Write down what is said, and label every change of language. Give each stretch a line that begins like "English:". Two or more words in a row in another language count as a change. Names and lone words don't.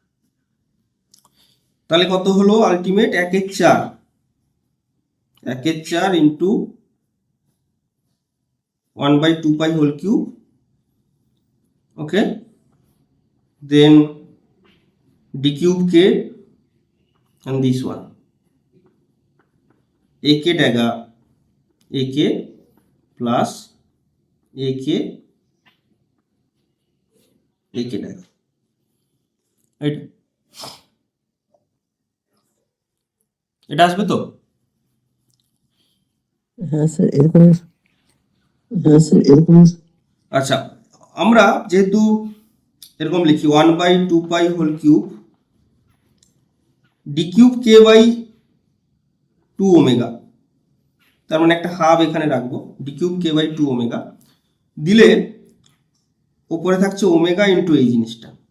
Bangla: তাহলে কত হলো আলটিমেট? 1/4 1/4
English: into 1/2 pi whole cube. okay, then d cube k and this one ak dagger ak plus ak ak dagger, right?
Bangla: এটা আসবে তো? হ্যাঁ স্যার এরকম আচ্ছা, আমরা যেহেতু এরকম লিখি
English: 1/2 pi whole cube d cube k by 2 omega,
Bangla: তার মানে একটা হাফ এখানে রাখবো,
English: d cube k by 2 omega
Bangla: দিলে উপরে থাকছে
English: omega into
Bangla: এই জিনিসটা।